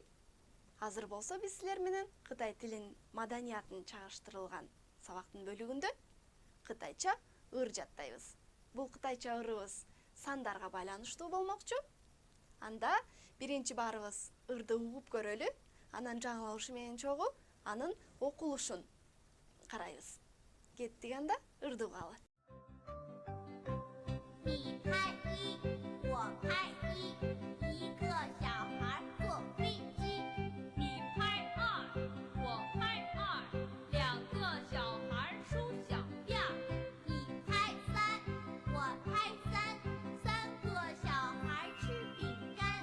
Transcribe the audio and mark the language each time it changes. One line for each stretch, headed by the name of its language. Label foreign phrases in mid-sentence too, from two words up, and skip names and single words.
Kyrgyz: Азыр болсо биз силер менен Кытай тилин маданиятын чагыштырылган сабактын бөлүгүндө кытайча ыр жаттайбыз. Бул кытайча ырыбыз сандарга байланыштуу болмокчу. Анда биринчи баарыбыз ырды угуп көрөлү, анан жаңылышы менен чогуу анын окулушун карайбыз. Кеттик анда ырды угалы.
Chinese: 你拍一，我拍一，一个小孩坐飞机。你拍2，我拍2，两个小孩梳小辫。你拍3，我拍3，三个小孩吃饼干。